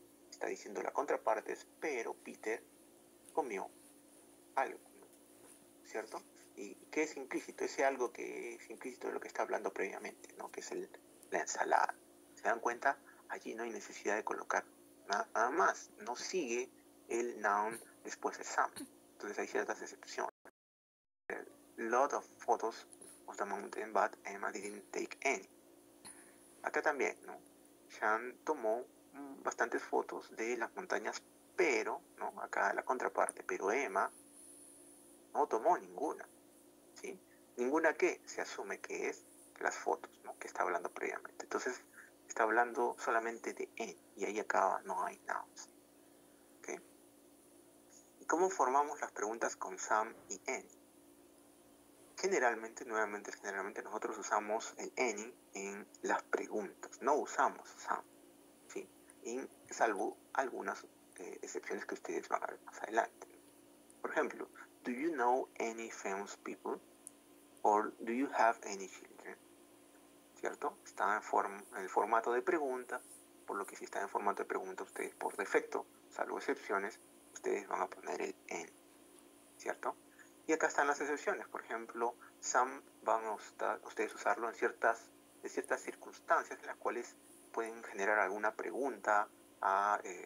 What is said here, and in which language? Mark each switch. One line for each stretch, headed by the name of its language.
Spanish: Está diciendo la contraparte es, pero Peter comió algo, ¿no? ¿Cierto? ¿Y qué es implícito? Ese algo que es implícito de lo que está hablando previamente, ¿no? Que es la ensalada. ¿Se dan cuenta? Allí no hay necesidad de colocar nada más. No sigue el noun después de some. Entonces hay ciertas excepciones.
English: Lot of photos of the mountain, but Emma didn't take any.
Spanish: Acá también, ¿no? Sean tomó bastantes fotos de las montañas, pero, ¿no? Acá la contraparte, pero Emma no tomó ninguna, ¿sí? Ninguna que se asume que es las fotos, ¿no? Que está hablando previamente. Entonces, está hablando solamente de en, y ahí acaba, no hay nouns. ¿Okay? ¿Y cómo formamos las preguntas con some y any? Generalmente nosotros usamos el any en las preguntas, no usamos some, ¿sí? Salvo algunas excepciones que ustedes van a ver más adelante.
English: Por ejemplo, do you know any famous people? Or do you have any children?
Spanish: ¿Cierto? Está en el formato de pregunta, por lo que si está en formato de pregunta, ustedes por defecto, salvo excepciones, ustedes van a poner el en, ¿cierto? Y acá están las excepciones. Por ejemplo, some van a ustedes usarlo en ciertas circunstancias en las cuales pueden generar alguna pregunta a